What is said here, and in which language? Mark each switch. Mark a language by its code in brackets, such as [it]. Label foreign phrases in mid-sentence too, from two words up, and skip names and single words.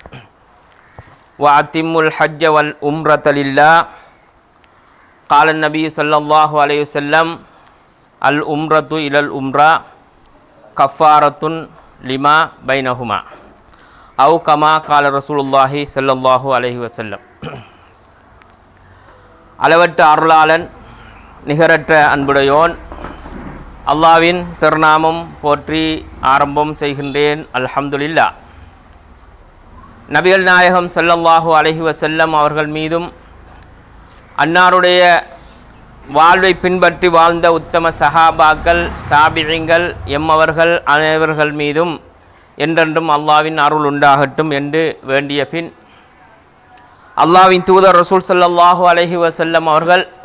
[ar] وأتموا الحج والعمرة لله قال النبي صلى الله عليه وسلم العمرة إلى العمرة كفارة لما بينهما أو كما قال رسول الله صلى الله عليه وسلم. [ta] அளவற்ற அருளாளன் நிகரற்ற அன்புடையோன் அல்லாஹ்வின் திருநாமம் போற்றி ஆரம்பம் செய்கின்றேன். அல்ஹம்துலில்லாஹ். நபிகள் நாயகம் [ar] صلى الله عليه وسلم [ta] அவர்கள் மீதும் அன்னாருடைய வாழ்வை பின்பற்றி வாழ்ந்த உத்தம சஹாபாக்கள் தாபிஈங்கள் எம்மவர்கள் அனைவர்கள் மீதும் என்றென்றும் அல்லாஹ்வின் அருள் உண்டாகட்டும் என்று வேண்டிய பின் அல்லாஹ்வின் தூதர் ரசூல் [ar] صلى الله عليه وسلم [ta] அவர்கள்